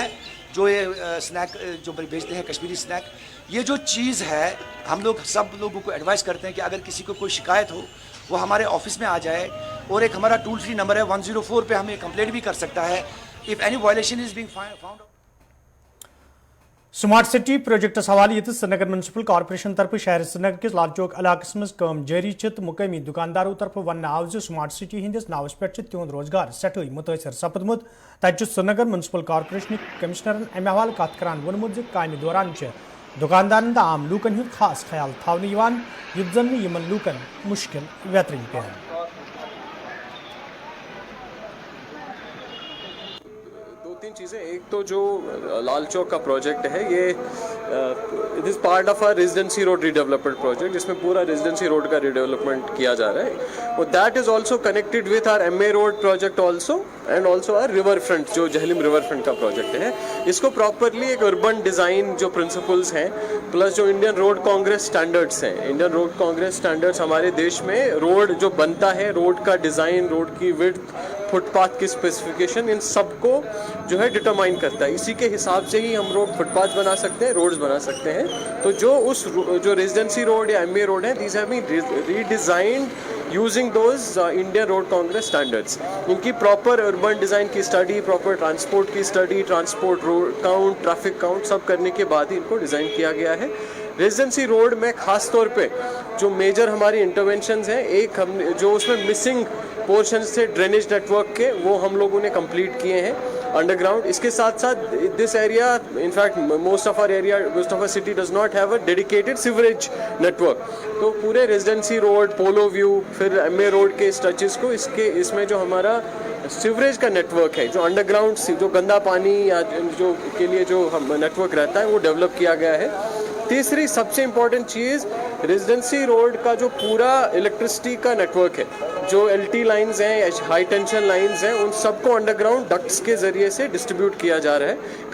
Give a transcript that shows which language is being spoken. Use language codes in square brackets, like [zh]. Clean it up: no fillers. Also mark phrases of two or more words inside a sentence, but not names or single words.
[hi] जो ये स्नैक जो बेचते हैं कश्मीरी स्नैक, ये जो चीज़ है हम लोग सब लोगों को एडवाइस करते हैं कि अगर किसी को कोई शिकायत हो वो हमारे ऑफिस में आ जाए, और एक हमारा [en] toll free number [hi] है 104 पे हमें कंप्लेंट भी कर सकता है [en] if any violation is being found. [ks] स्मार्ट सिटी प्रोजेक्ट हवाले ये श्रीनगर म्यूनसिपल कॉर्पोरेशन तरफ शहर श्रीनगर किस लाल चौक इलाकस मज काम जारी तो मुकामी दुकानदारों तरफ वन आव स्मार्ट सिटी हंदिस नावस पे तिहद रोजगार सठे मुतासर सपदमुत। तत श्रीनगर म्यूनसिपल कॉर्पोरेशन कमिश्नरन अमे हवाले कत करान वोनमुत काम दौरान दुकानदारन तो आम लूकन हुंद खास ख्याल थावन युद्ध जन यमन लूकन मुश्किल वेतरन पे। [hi] तीन चीज़ें, एक तो जो लाल चौक का प्रोजेक्ट है ये [en] it is part of our Residency Road redevelopment project, [hi] जिसमें पूरा रेजिडेंसी रोड का रीडेवलपमेंट किया जा रहा है। [en] and that is also connected with our MA Road project also, and also our river front [hi] जो जहलिम रिवर फ्रंट का प्रोजेक्ट है। इसको प्रॉपरली एक [en] urban design [hi] जो प्रिंसिपल्स हैं प्लस जो इंडियन रोड कांग्रेस स्टैंडर्ड्स हैं, इंडियन रोड कांग्रेस स्टैंडर्ड्स हमारे देश में रोड जो बनता है, रोड का डिज़ाइन, रोड की विड्थ, फुटपाथ की स्पेसिफिकेशन, इन सबको जो है डिटरमाइन करता है। इसी के हिसाब से ही हम रोड फुटपाथ बना सकते हैं, रोड्स बना सकते हैं। तो जो रेजिडेंसी रोड या MA रोड है, [en] these have been redesigned using those Indian Road Congress standards. [hi] इनकी [en] proper urban design [hi] की स्टडी, [en] proper transport [hi] की स्टडी, [en] transport road count, traffic count [hi] सब करने के बाद ही इनको डिज़ाइन किया गया है। रेजिडेंसी रोड में ख़ास तौर पे जो मेजर हमारी इंटरवेंशंस हैं, एक हम जो उसमें [en] missing portion [hi] से [en] drainage network [hi] के वो हम लोगों ने कंप्लीट किए हैं अंडरग्राउंड। इसके साथ साथ [en] this area, in fact most of our city does not have a dedicated sewerage network. [hi] तो पूरे रेजिडेंसी रोड, पोलो व्यू, फिर MA रोड के स्ट्रेचेस को इसमें जो हमारा सीवरेज का नेटवर्क है, जो अंडरग्राउंड जो गंदा पानी या जो के लिए जो हम नेटवर्क रहता है वो डेवलप किया गया है। तीसरी सबसे इम्पॉर्टेंट चीज़, रेजिडेंसी रोड का जो पूरा इलेक्ट्रिसिटी का नेटवर्क है, जो [en] LT lines [hi] हैं या [en] high tension lines [hi] हैं, उन सबको [en] underground ducts [hi] के ज़रिए से डिस्ट्रीब्यूट किया जा रहा है।